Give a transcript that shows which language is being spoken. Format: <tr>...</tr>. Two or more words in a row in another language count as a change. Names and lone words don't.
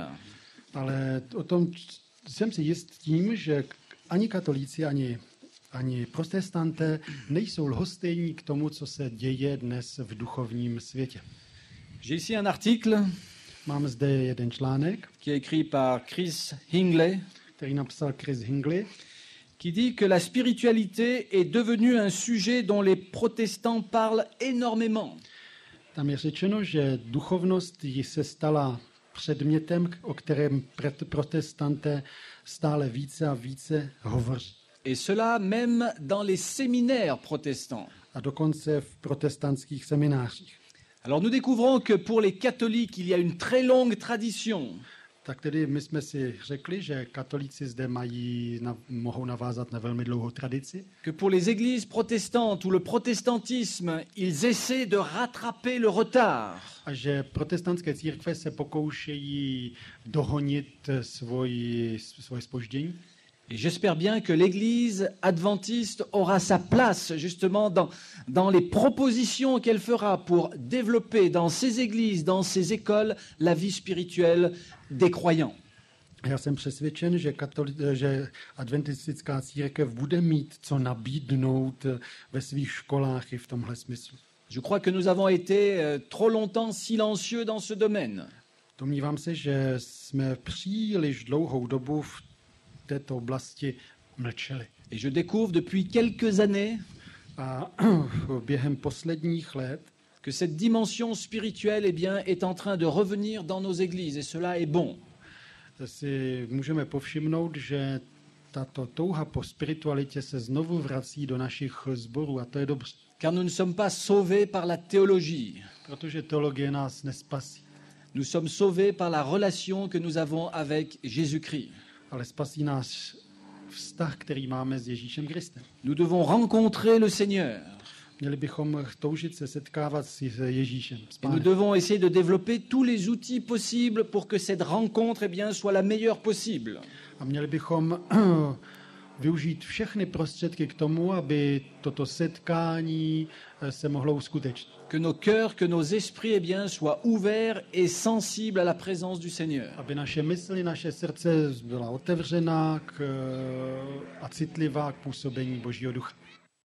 <cs>Ale o tom jsem si jist tím, že ani katolíci, ani protestanté nejsou lhostejní k tomu, co se děje dnes v duchovním světě.</cs> <fr>J'ai ici un article</fr> <cs>Mám zde jeden článek,</cs> <fr>qui est écrit par Chris Hingley,</fr> <cs>který napsal Chris Hingley,</cs> <fr>qui dit que la spiritualité est devenue un sujet dont les protestants parlent énormément.</fr> <cs>Tam je řečeno, že duchovnost se stala předmětem, o kterém protestanté stále více a více hovoří.</cs> <fr>Et cela même dans les séminaires protestants.</fr> <cs>A dokonce v protestantských seminářích.</cs> <fr>Alors nous découvrons que pour les catholiques, il y a une très longue tradition.</fr> <cs>Tak tedy my jsme si řekli, že katolíci zde mohou navázat na velmi dlouhou tradici.</cs> <fr>Que pour les églises protestantes ou le protestantisme, ils essaient de rattraper le retard.</fr> <cs>A že protestantské církve se pokoušejí dohonit svoje zpoždění.</cs> <fr>Et j'espère bien que l'Église adventiste aura sa place justement dans les propositions qu'elle fera pour développer dans ses églises, dans ses écoles, la vie spirituelle des croyants.</fr> <cs>Já jsem přesvědčen, že adventistická církev bude mít co nabídnout ve svých školách i v tomhle smyslu.</cs> <fr>Je crois que nous avons été trop longtemps silencieux dans ce domaine.</fr> <cs>Domnívám se, že jsme příliš dlouhou dobu v této oblasti mlčeli.</cs> <fr>Et je découvre depuis quelques années</fr> <cs>A během posledních let</cs> <fr>que cette dimension spirituelle est en train de revenir dans nos églises et cela est bon.</fr> <cs>si můžeme povšimnout, že tato touha po spiritualitě se znovu vrací do našich sborů a to je dobře.</cs> <fr>Car nous ne sommes pas sauvés par la théologie.</fr> <cs>protože teologie nás nespasí,</cs> <fr>Nous sommes sauvés par la relation que nous avons avec Jésus-Christ.</fr> <cs>ale spasí nás vztah, který máme s Ježíšem Kristem.</cs> <fr>Nous devons rencontrer le Seigneur.</fr> <cs>Měli bychom toužit se setkávat s Ježíšem, s</cs> <fr>Et nous</fr> <cs>Pánem.</cs> <fr>devons essayer de développer tous les outils possibles pour que cette rencontre soit la meilleure possible.</fr> <cs>A měli bychom využít všechny prostředky k tomu, aby toto setkání se mohlo uskutečnit.</cs> <fr>Que nos cœurs, que nos esprits soient ouverts et sensibles à la présence du Seigneur.</fr> <cs>Aby naše mysli, naše srdce byla otevřená a citlivá k působení Božího ducha.</cs>